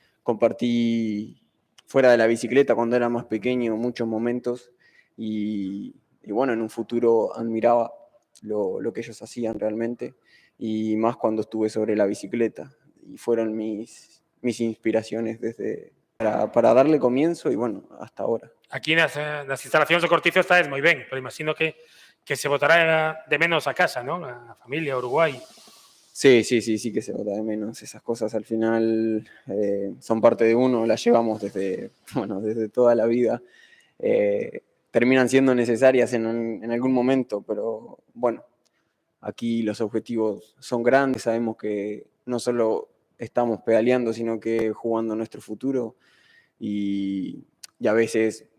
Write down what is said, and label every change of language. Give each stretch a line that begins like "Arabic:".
Spanish: Compartí fuera de la bicicleta cuando era más pequeño muchos momentos y bueno, en un futuro admiraba lo que ellos hacían realmente y más cuando estuve sobre la bicicleta y fueron mis inspiraciones para darle comienzo y bueno, hasta ahora.
Galician: Aquí nas instalacións do Cortizo estades moi ben, pero imagino que se botará de menos a casa, ¿no? A familia, Uruguay. Sí, que se bota de menos.
Spanish: Esas cosas al final son parte de uno, las llevamos desde toda la vida. Terminan siendo necesarias en algún momento, pero bueno, aquí los objetivos son grandes, sabemos que no solo estamos pedaleando, sino que jugando nuestro futuro y a veces